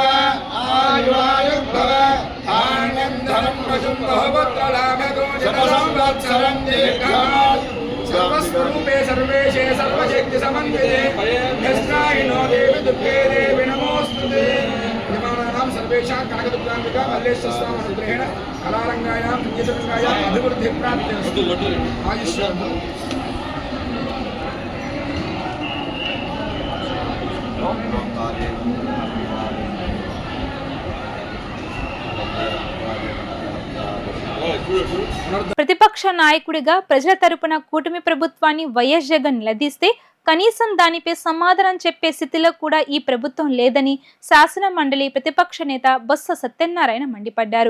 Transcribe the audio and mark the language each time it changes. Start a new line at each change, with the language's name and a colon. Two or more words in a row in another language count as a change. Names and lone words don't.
Sanskrit: आयुरायुर्भव धान्यं धनं वशुं बहुपुत्रलाभतो शतसंवत्सरं दीर्घमायुः सर्वस्वरूपे सर्वेशे सर्वशक्तिसमन्विते यस्यायिनो देवी दुर्गे देवी नमोऽस्तुते विमानानां सर्वेषां कनकदुर्गाम्बिका मल्लेश्वर स्वामिनुग्रहेण कलारङ्गायां संगीतरङ्गायां अभिवृद्धिप्राप्तिरस्तु आयुष्मान्
Telugu: ప్రతిపక్ష నాయకుడిగా ప్రజల తరపున కూటమి ప్రభుత్వాన్ని వైఎస్ జగన్ నిలదీస్తే కనీసం దానిపై సమాధానం చెప్పే స్థితిలో కూడా ఈ ప్రభుత్వం లేదని శాసన మండలి ప్రతిపక్ష నేత బొత్స సత్యనారాయణ మండిపడ్డారు.